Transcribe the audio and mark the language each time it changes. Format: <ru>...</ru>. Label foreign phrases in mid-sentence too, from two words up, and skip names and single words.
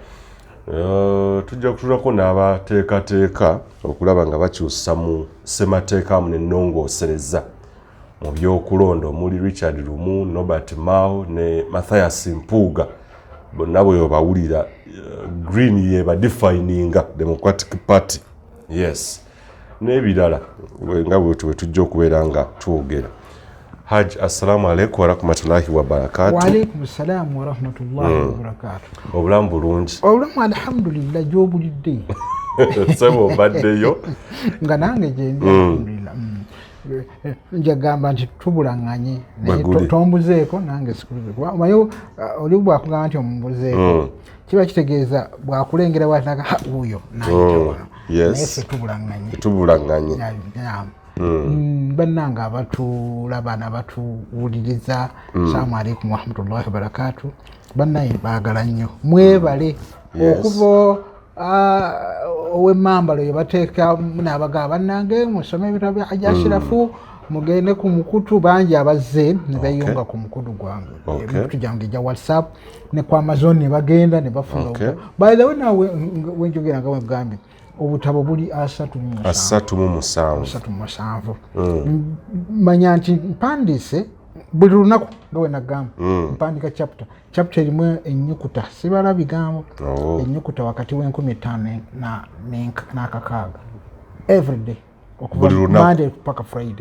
<lg>Tujja kutunulako n'abateekateeka okulaba nga bakyusa mu ssemateeka amu n'ennongoosereza mu byokulonda omuli Richard Lumu, Norbert Mao ne Mathias Mpuuga. Bonna bwe bawulira Green ye badefininga Democratic Party, yes, n'ebirala nga bwe tujja okubeera nga twogera. Hajji,</lg> <ar>السلام عليكم ورحمة الله وبركاته. وعليكم السلام ورحمة الله وبركاته.</ar> <lg>Obulamu bulungi? Obulamu alhamdulillah gy'obulidde. Sebo obaddeyo? Nga nange gyendi alhamdulillah. Njagamba nti tubulaŋŋanye tombuzeeko nange sikuluze. Mayo oli bw'akugamba nti omumbuzeeko kiba kitegeeza bw'akulengera watinaga wuuyo n'ayitawa. Naye ffe tubulaŋŋanye. Bannanga abatulaba n'abatuwuliriza,</lg> <ar>السلام عليكم ورحمة الله وبركاته.</ar> <lg>Bannaye baagala nnyo mwebale okuva ow'emmambalo ye bateeka n'abagaba bannange musome ebitabo bya Hajji Ashirafu mugende ku mukutu. Bangi abazze ne beeyunga ku mukutu gwange, emikutu gyange gya WhatsApp ne ku Amazon ne bagenda ne bafuna.</lg> <en>By the way,</en> <lg>nawe wenjogera nga wegambye obutabo buli 37. Manya nti mpandiise buli lunaku nga we nagamba mpandika chapter erimu ennyukuta sibala bigambo ennyukuta wakati w'15 n'akakaaga everyday okuva Monday paka Friday</lg>